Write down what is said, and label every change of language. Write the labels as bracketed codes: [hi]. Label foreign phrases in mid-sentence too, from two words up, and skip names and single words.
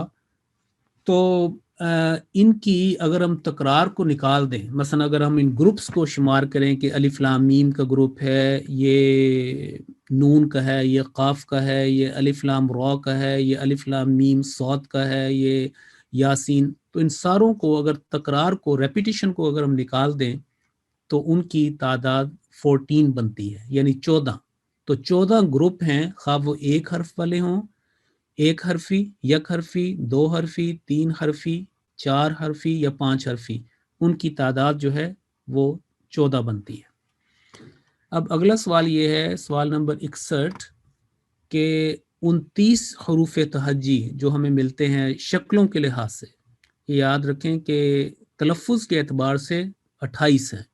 [ur] تو ان کی اگر ہم تکرار کو نکال دیں، مثلا اگر ہم ان گروپس کو شمار کریں کہ الف لام میم کا گروپ ہے، یہ نون کا ہے، یہ قاف کا ہے، یہ الف لام را کا ہے، یہ الف لام میم صاد کا ہے، یہ یاسین، تو ان ساروں کو اگر تکرار کو، ریپیٹیشن کو اگر ہم نکال دیں تو ان کی تعداد 14 بنتی ہے، یعنی 14۔ تو 14 گروپ ہیں، خواہ وہ ایک حرف والے ہوں، ایک حرفی، یک حرفی، 2 حرفی، 3 حرفی، 4 حرفی یا 5 حرفی، ان کی تعداد جو ہے وہ 14 بنتی ہے۔ اب اگلا سوال یہ ہے، سوال نمبر 61، کہ 29 حروف تہجی جو ہمیں ملتے ہیں شکلوں کے لحاظ سے، یاد رکھیں کہ تلفظ کے اعتبار سے 28 ہیں۔